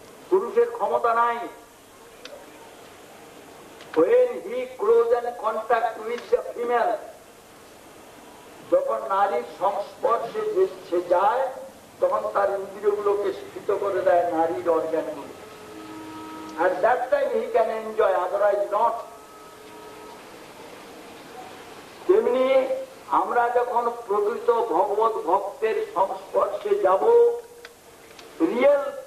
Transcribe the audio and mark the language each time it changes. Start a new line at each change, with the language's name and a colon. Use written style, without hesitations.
Bangla: পুরুষের ক্ষমতা নাই।
English: When he close and contact with the female,
Bangla: যখন নারীর সংস্পর্শে সে যায়, তখন তার ইন্দ্রিয়গুলোকে স্থিত করে দেয় নারীর অর্গানগুলো।
English: At that time he can enjoy, otherwise not.
Bangla: তেমনি আমরা যখন প্রকৃত ভগবত ভক্তের সংস্পর্শে যাব, রিয়েল